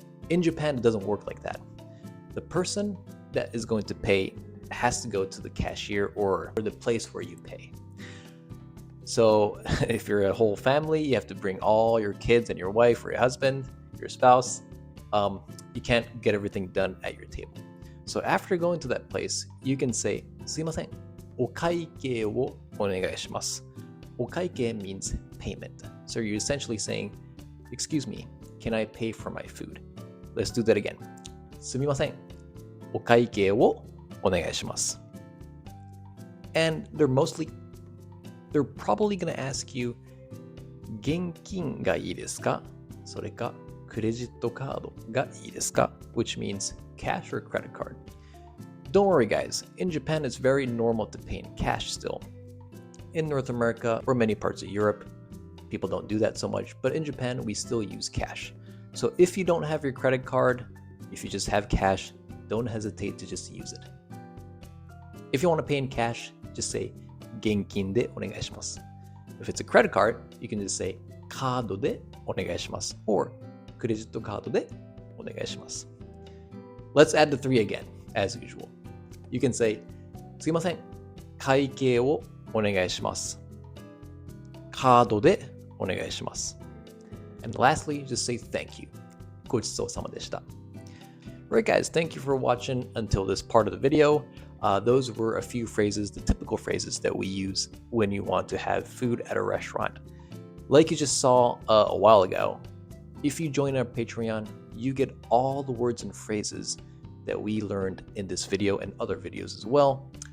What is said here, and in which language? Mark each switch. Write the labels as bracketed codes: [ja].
[en] In Japan, it doesn't work like that. The person that is going to pay has to go to the cashier or the place where you pay. So if you're a whole family, you have to bring all your kids and your wife or your husband, your spouse. You can't get everything done at your table. So after going to that place, you can say [ja] すいません。お会計をお願いします。 [en] お会計 means payment. So you're essentially saying, excuse me, can I pay for my food? Let's do that again. [ja] すみません。お会計をお願いします。 [en] And they're probably going to ask you, [ja] 現金がいいですか? それかクレジットカードがいいですか? [en] Which means cash or credit card. Don't worry guys, in Japan it's very normal to pay in cash still. In North America or many parts of Europe, people don't do that so much, but in Japan we still use cash. So if you don't have your credit card, if you just have cash, don't hesitate to just use it. If you want to pay in cash, just say [ja] 現金でお願いします. [en] If it's a credit card, you can just say [ja] カードでお願いします [en] or [ja] クレジットカードでお願いします. [en] Let's add the 3 again, as usual. You can say [ja] すいません。会計をお願いします。カードでお願いします。 [en] And lastly, just say thank you. [ja] ごちそうさまでした。 [en] Alright guys, thank you for watching until this part of the video. Those were a few phrases, the typical phrases that we use when you want to have food at a restaurant. Like you just saw a while ago, if you join our Patreon, you get all the words and phrases that we learned in this video and other videos as well.